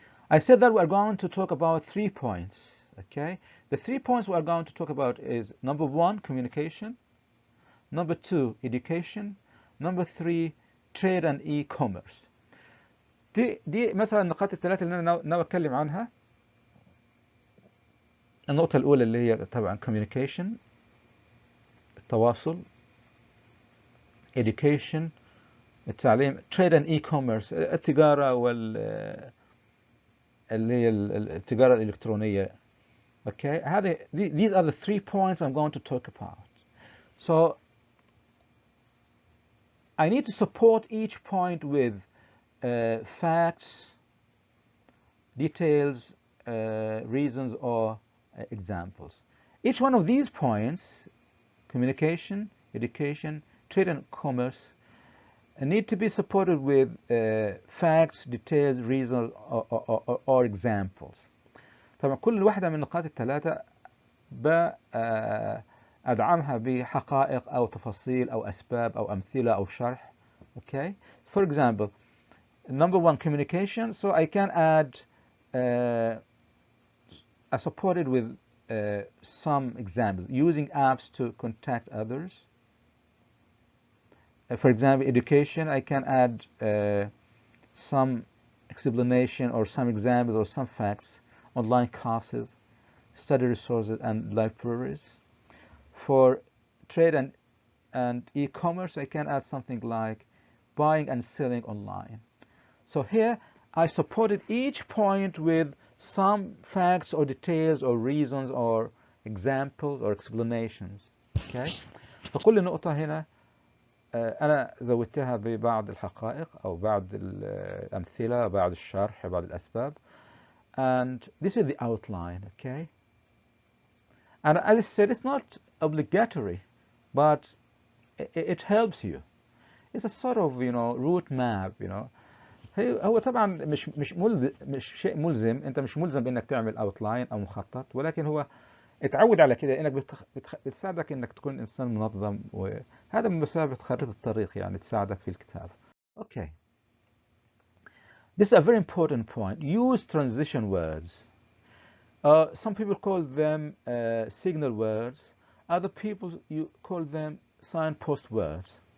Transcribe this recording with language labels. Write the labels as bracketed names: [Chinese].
[English] I said that we are going to talk about 3 points, okay? The 3 points we are going to talk about is number 1, communication, number 2, education, number 3, trade and e-commerce. [Arabic] دي مثلا النقاط الثلاثة اللي أنا ناوي أتكلم عنها. النقطة الأولى اللي هي طبعا communication، التواصل، education، التعليم، [English] trade and e-commerce، [Arabic] التجارة اللي هي التجارة الإلكترونية. [English] Okay, these are the 3 points I'm going to talk about. So I need to support each point with facts, details, reasons, or examples. Each one of these points, communication, education, trade and commerce, need to be supported with facts, details, reasons, or examples. [Arabic] طبعا كل واحدة من النقاط الثلاثة بأدعمها بحقائق أو تفاصيل أو أسباب أو أمثلة أو شرح. [English] Okay. For example, number 1, communication. So I can add, I support it with some examples, using apps to contact others. For example, education, I can add some explanation or some examples or some facts, online classes, study resources, and libraries. For trade and e-commerce, I can add something like buying and selling online. So here, I supported each point with some facts or details or reasons or examples or explanations. Okay? [Arabic] فكل نقطة هنا أنا زودتها ببعض الحقائق أو بعض الأمثلة، بعض الشرح، بعض الأسباب. [English] And this is the outline, okay? And as I said, it's not obligatory, but it helps you. It's a sort of, route map, [Arabic] هو طبعا مش شيء ملزم، انت مش ملزم بانك تعمل اوتلاين او مخطط، ولكن هو اتعود على كده انك بتساعدك انك تكون انسان منظم، وهذا بمثابة خريطة الطريق، يعني تساعدك في الكتابة. [English] Okay. This is a very important point. Use transition words. Some people call them signal words. Other people you call them signpost words.